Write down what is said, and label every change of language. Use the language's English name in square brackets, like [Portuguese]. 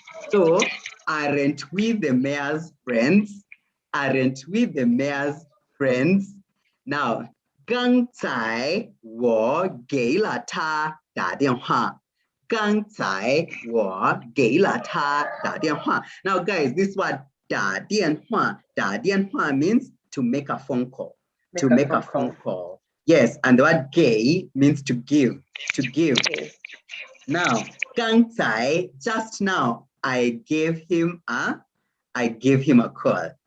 [English] So aren't we the mayor's friends? Aren't we the mayor's friends? Now, [Chinese] 刚才我给了他打电话。刚才我给了他打电话。 [English] Now, guys, this word 打电话 means to make a phone call. To make a phone call. Yes, and the word 给 means to give. To give. Now, 刚才 just now I gave him a call.